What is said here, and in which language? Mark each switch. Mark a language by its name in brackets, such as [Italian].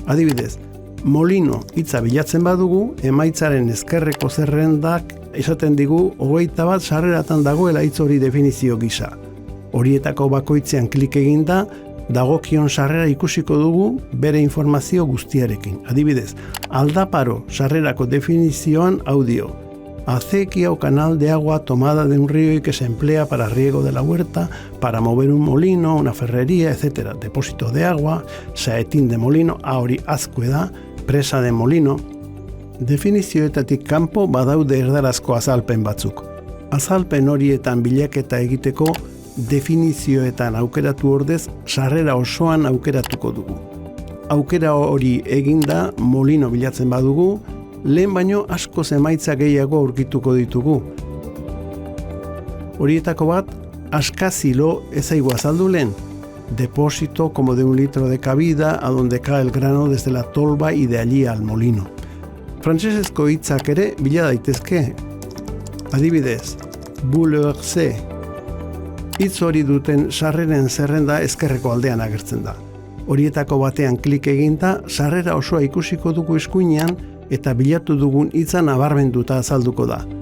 [Basque] Adibidez, molino hitza bilatzen badugu, emaitzaren ezkerreko zerrendak esaten digu 21 sarreratan dagoela hitz hori definizio gisa. Horietako bakoitzean klik eginda, dagokion sarrera ikusiko dugu bere informazio guztiarekin. Adibidez, Aldaparo sarrerako definizioan audio. [Spanish] Acequia o canal de agua tomada de un río y que se emplea para riego de la huerta, para mover un molino, una ferrería, etc. Depósito de agua, saetín de molino, [Basque] hori azkue da, [Spanish] presa de molino. [Basque] Definizioetatik kanpo badaude erdarazko azalpen batzuk. Azalpen horietan bilaketa egiteko definizioetan aukeratu ordez sarrera osoan aukeratuko dugu. Aukera hori eginda molino bilatzen badugu, lehen baino asko emaitza gehiago aurkituko ditugu. Horietako bat, askazilo ezaigu azaldu lehen. [Spanish] Depósito como de 1 litro de cabida a donde cae el grano desde la tolva y de allí al molino. [Basque] Frantsesezko hitzak ere bila daitezke. Adibidez, bouleversé. Hitz hori duten sarreren zerrenda ezkerreko aldean agertzen da. Horietako batean klik eginda, sarrera osoa ikusiko dugu eskuinean eta bilatu dugun hitza nabarmenduta azalduko da.